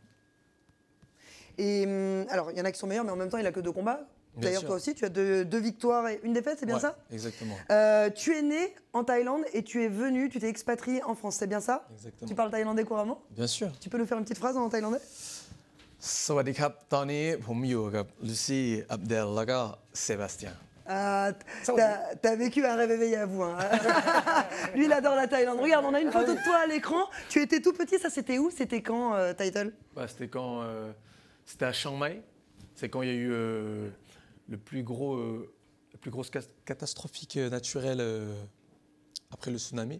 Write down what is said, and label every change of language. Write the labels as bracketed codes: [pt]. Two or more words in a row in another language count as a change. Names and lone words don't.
[fr] Et alors, il y en a qui sont meilleurs, mais en même temps, il n'a que 2 combats. D'ailleurs, sûr. toi aussi, tu as 2 victoires et 1 défaite, c'est bien Ouais, ça? Exactement. Tu es né en Thaïlande et tu t'es expatrié en France, c'est bien ça? Exactement. Tu parles thaïlandais couramment? Bien sûr. Tu peux nous faire une petite phrase en thaïlandais? [th] สวัสดีครับ ตอนนี้ผมอยู่กับลูซี่อับเดลแล้วก็เซบาสเตียน [fr] Ah, t'as vécu un rêve éveillé à vous. Hein. Lui, il adore la Thaïlande. Regarde, on a une photo de toi à l'écran. Tu étais tout petit, ça c'était où? C'était quand, Title? Bah, c'était quand c'était à Chiang Mai. C'est quand il y a eu la plus grosse catastrophe naturelle après le tsunami.